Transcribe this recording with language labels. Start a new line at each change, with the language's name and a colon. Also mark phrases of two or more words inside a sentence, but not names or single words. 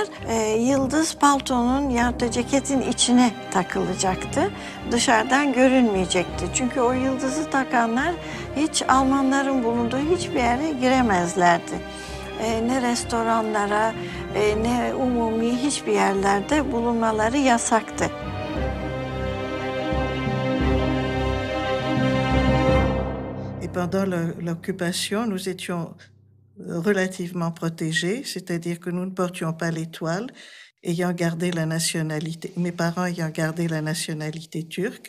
Turkish: Yıldız paltonun ya da ceketin içine takılacaktı. Dışarıdan görünmeyecekti. Çünkü o yıldızı takanlar hiç Almanların bulunduğu hiçbir yere giremezlerdi. Ne restoranlara, ne umumi hiçbir yerlerde bulunmaları yasaktı.
French: Et pendant l'occupation, nous étions relativement protégés, c'est-à-dire que nous ne portions pas l'étoile, ayant gardé la nationalité, mes parents ayant gardé la nationalité turque.